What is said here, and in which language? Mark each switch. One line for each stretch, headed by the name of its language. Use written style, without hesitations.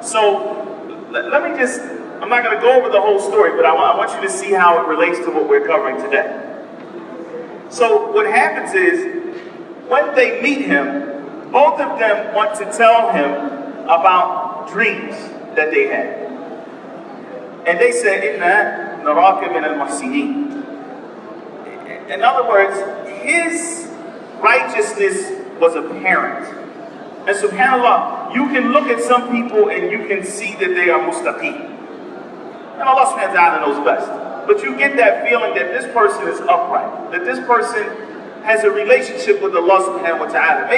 English: So, let me just, I'm not going to go over the whole story, but I want you to see how it relates to what we're covering today. So what happens is, when they meet him, both of them want to tell him about dreams that they had. And they said,
Arabic: إِنَّا نَرَاكَ مِنَ الْمُحْسِنِينَ.
English: In other words, his righteousness was apparent. And subhanAllah, you can look at some people and you can see that they are mustaqim. And Allah subhanahu wa ta'ala knows best. But you get that feeling that this person is upright, that this person has a relationship with Allah subhanahu wa ta'ala.